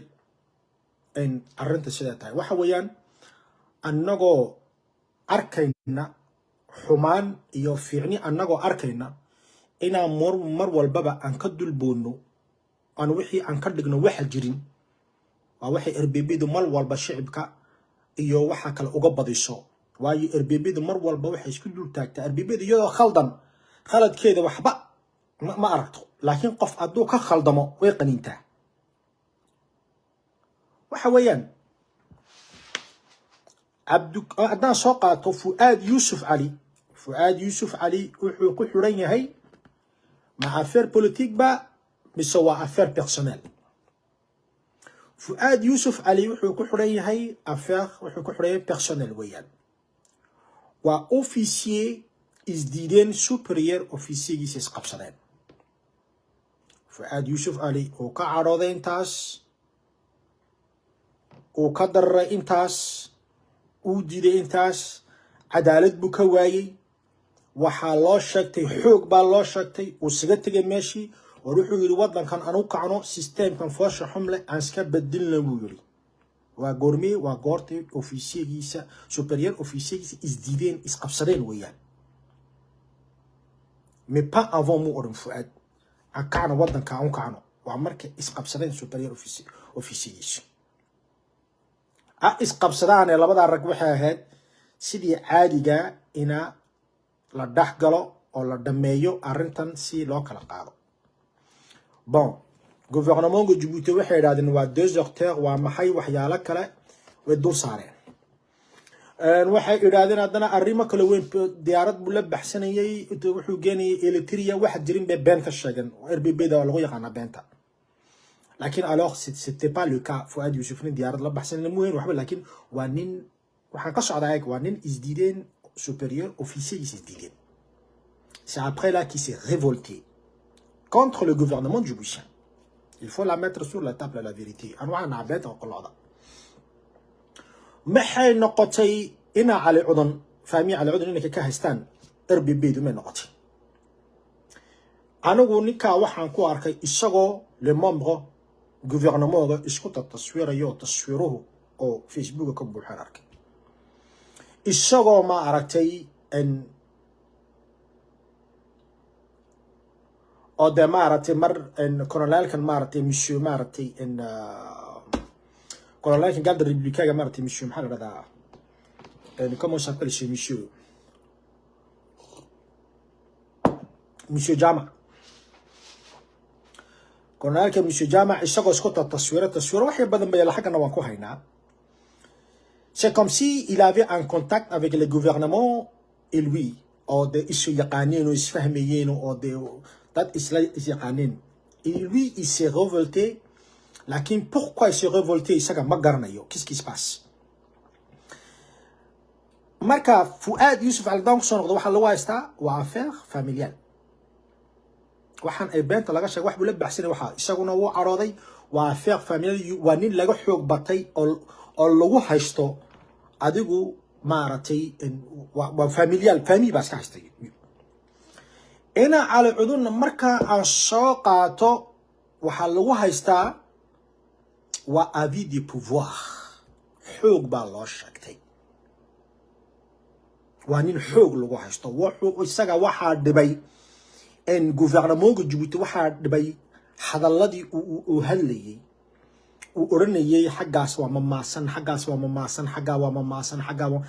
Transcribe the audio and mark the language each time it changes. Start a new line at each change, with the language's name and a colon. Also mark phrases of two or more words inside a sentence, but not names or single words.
Somali: in arinta sida tahay waxa weeyaan annagoo arkayna xumaan iyo fiicni annagoo arkayna ina mar walbaba aan ka dulboono aan wixii aan ka dhigno waxa jirin waa waxay RBB-du mal walba shicibka iyo waxa kale uga badiso waayo RBB-du mar walba waxay isku dul taagtaa RBB-du iyadoo khaladkeeda waxba ma aragto laakiin qof aduu ka khaldamo way qaniintaa waxa weeyaan haddaan soo qaato Fouad Youssef Ali wuxuu ku xiran yahay ma
French: affaire politique
Somali: ba mise waa
French: affaire personnelle
Somali: Fouad Youssef Ali wuxuu ku xiran yahay wuxuu ku xiran yahay personnel weeyaan waa officier isdiideen superior officier-giisa isqabsadeen Fouad Youssef Ali oo ka carooday intaas oo ka daray intaas uu diiday intaas cadaalad buu ka waayay waxa loo sheegtay xoog baa loo sheegtay uu saga tagay meeshii wuxuu yiri wadankan anu kacno systemkan foosha xumle aan iska beddelna buu yiri waa goormee waa goortay officier-giisa superior officier-giisa isdiideen isqabsadeen weeyaan
French: mais pas avant
Somali: mu oran Fouad akana wadanka aan kacno waa markay isqabsadeen superior officier-giisa isqabsadaan labada rag waxay ahayd sidii caadiga ina la dhaxgalo oo la dhameeyo arintan si loo kala qaado
French: bon gouvernement
Somali: Djibouti waxay yiraahdeen waa 2 acteurs waa maxay waxyaalo kale way dul saareen waxay yiraahdeen hadana arrimo kale weyn diyaarad buu la baxsanayay wuxuu geenay Eritrea wax jirin bay been ka sheegan RBB-da lagu yaqaan beenta لكن
French: alors c'était pas le cas
Somali: Fouad Youssef diyaarad la baxsan la muhiim waxba laakiin waa nin waxa ka socdaa waa nin isdiideen
French: supérieur officier
Somali: isdiideen
French: c'est après là qui s'est révolté contre le gouvernement djiboutien il faut la mettre sur la table la vérité
Somali: anwa nabet oo qolada maxay noqotay ina Ali Cudan fahmi Ali Cudan inay ka haystaan RBB-du ma noqotay anigu ninka waxaan ku arkay isagoo
French: le membre gouvernement
Somali: isku taswiirayo taswiiruhu oo Facebook ka buuxan arkay isagoo ma aragtay oo de maaragtay mar colonelkan maaragtay monsieur maaragtay colonelkan
French: garde républicaine
Somali: maaragtay monsieur maxaa la dhahdaa
French: comment s'appelle ce
Somali: monsieur Jama colonelkan monsieur Jama isagoo isku taswiro wax badan bay la xaqana waan ku haynaa.
French: C'est comme si il avait un contact avec le gouvernement et lui ou de
Somali: isu yaqanin ou isfahmiyin ou de dat isla yaqanin.
French: Et lui il s'est révolté. Lakin pourquoi il s'est révolté
Somali: isaga ma garanayo.
French: Qu'est-ce qui se passe?
Somali: Marka Fouad Youssouf Al-Dank son noqdo waxa lagu haystaa waa
French: affaire familiale.
Somali: waxaan ay beenta laga sheegay wax buu la baxsanay waxa isaguna wuu carooday waa
French: affaire familiale
Somali: waa nin laga xoog batay oo lagu haysto adigu maaragtay waa familial family baa iska haystay ina cali cudurna marka aan soo qaato waxaa lagu haystaa waa
French: avis de pouvoir
Somali: xoog baa loo sheegtay waa nin xoog lagu haysto wuxuu isaga waxaa dhibay in gouvernement Djibouti waxaa dhibay hadalladii uu hadlayay oranayay xaggaas waa mamaasan xaggaas waa mamaasan xaggaa waa mamaasan xaggaa waa